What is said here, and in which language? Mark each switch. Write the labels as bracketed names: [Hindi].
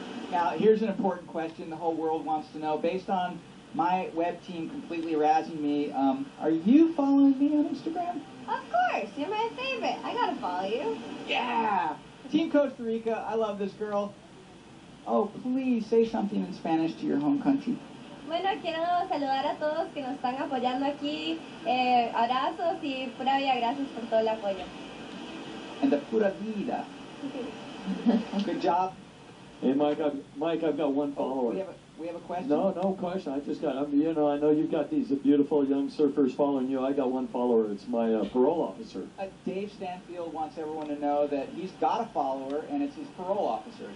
[English] Now, here's an important question the whole world wants to know. Based on my web team completely razzing me, are you following me on Instagram? Of course, you're my favorite. I gotta follow you. Yeah! Team Costa Rica, I love this girl. Oh, please say something in Spanish to your home country. [Spanish] Bueno, quiero saludar a todos que nos están apoyando aquí. Abrazos y pura vida, gracias por todo el apoyo. [English] And the pura vida. Good job. Hey, Mike, I've got one follower. We have a question? No question. I just got, I know you've got these beautiful young surfers following you. I got one follower. It's my parole officer. Dave Stanfield wants everyone to know that he's got a follower, and it's his parole officer.